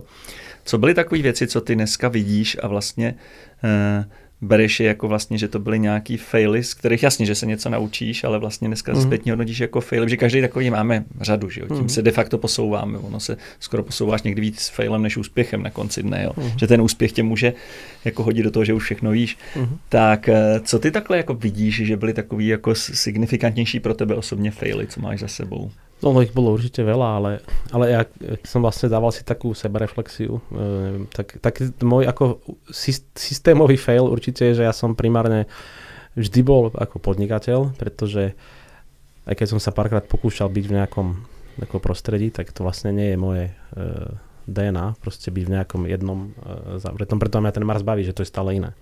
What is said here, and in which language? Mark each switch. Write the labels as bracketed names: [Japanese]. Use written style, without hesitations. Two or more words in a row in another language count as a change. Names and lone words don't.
[Czech] Co byly takové věci, co ty dneska vidíš a vlastně bereš je jako vlastně, že to byly nějaký faily, z kterých jasně, že se něco naučíš, ale vlastně dneska zpětně hodnotíš jako faily, že každý takový máme řadu, že jo? Tím se de facto posouváme, ono se skoro posouváš někdy víc failem než úspěchem na konci dne, jo? Že ten úspěch tě může jako hodit do toho, že už všechno víš. Tak co ty takhle jako vidíš, že byly takový jako signifikantnější pro tebe osobně faily, co máš za sebou? [Slovak] No ich bolo určite veľa, ale ja som vlastne dával si takú sebereflexiu. Tak môj ako systémový fail určite je, že ja som primárne vždy bol ako podnikateľ, pretože aj keď som sa párkrát pokúšal byť v nejakom prostredí, tak to vlastne nie je moje DNA, proste byť v nejakom jednom zavretom, preto mňa ten Mars baví, že to je stále iné.